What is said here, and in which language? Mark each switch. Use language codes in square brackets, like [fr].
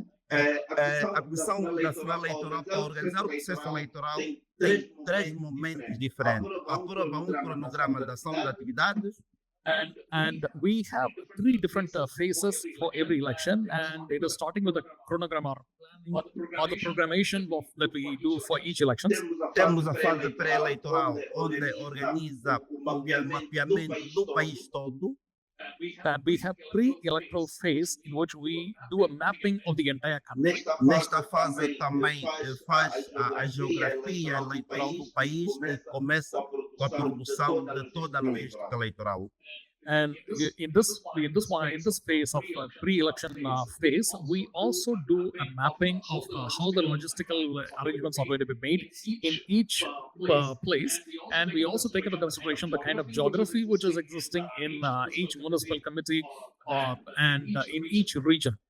[pt] A Comissão Nacional Eleitoral, para organizar o processo eleitoral, tem três momentos diferentes. Aprova cronograma de ação de atividades. [en] And we have three different phases for every election, and it is starting with the chronogram or the programmation that we do for each election. [pt] Temos a fase pré-eleitoral, onde organiza o mapeamento do país todo. [en] And we have pre-electoral phase in which we do a mapping of the entire country. [pt] Nesta fase também faz a geografia eleitoral do país e começa com a produção de toda a logística eleitoral. [en] And in this phase of pre-election phase, we also do a mapping of how the logistical arrangements are going to be made in each place, and we also take into consideration the kind of geography which is existing in each municipal committee and in each region.